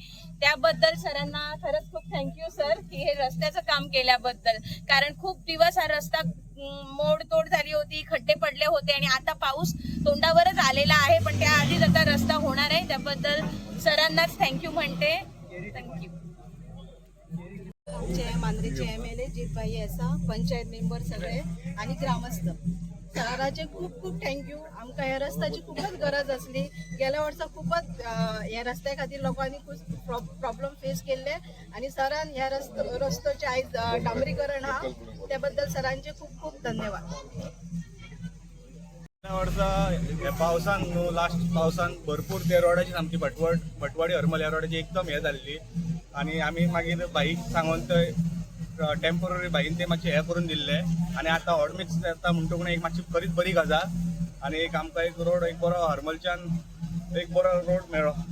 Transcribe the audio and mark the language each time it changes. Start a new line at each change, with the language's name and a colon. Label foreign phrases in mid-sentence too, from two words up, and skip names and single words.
Marathi: त्याबद्दल सरांना खरंच खूप थँक्यू सर की हे रस्त्याचं काम केल्याबद्दल, कारण खूप दिवस हा रस्ता मोडतोड झाली होती, खड्डे पडले होते आणि आता पाऊस तोंडावरच आलेला आहे. पण त्याआधीच आता रस्ता होणार आहे, त्याबद्दल सरांनाच थँक्यू म्हणते. थँक्यू.
Konkani: आमचे मांजरेचे MLA जितबाई असा, पंचायत मेंबर सगळे आणि ग्रामस्थ सराचे खूप खूप थँक्यू. आमकां ह्या रस्त्याची खूपच गरज असली. गेल्या वर्सा खूपच ह्या रस्त्या खातीर लोकांनी खूप
English: problem face
Konkani: केले आणि सरान ह्या रस्त्याचे आयज डांबरीकरण हा, त्याबद्दल सरांचे खूप खूप धन्यवाद. वर्सा पावसान लास्ट पावसान भरपूर त्या रोडाची सामकी भटवाडी हरमल ह्या रोडाची एकदम हे जाल्ली आणि आमी मागीर बाईक सांगून थंय टेम्पररी बाईन ते मातशें हे करून दिल्ले आणि आता हॉटमिक्स येता म्हणटकूच एक मातशी खरीच बरी गजाल आणि एक आमकां एक रोड एक बरो हरमलच्यान एक बरो रोड मेळ्ळो.